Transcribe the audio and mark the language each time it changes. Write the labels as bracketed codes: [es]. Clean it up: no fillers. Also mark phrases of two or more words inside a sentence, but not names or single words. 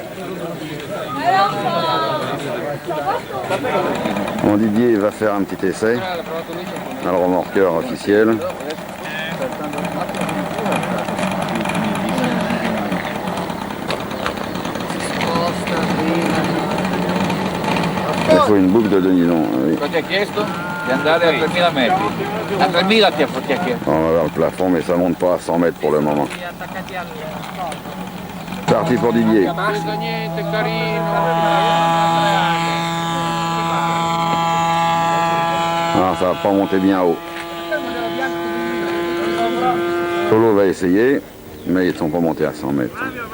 [fr] Mon Didier va faire un petit essai. On a le remorqueur officiel. Il faut une boucle de nylon. Oui. [it] Cosa ti ha chiesto? Di andare a 3000 metri. A 3000 ti ha chiesto. [fr] On va voir le plafond, mais ça monte pas à 100 mètres pour le moment. Parti pour Didier. Ah, ça va pas monter bien haut. Solo va essayer, mais ils ne sont pas montés à 100 mètres.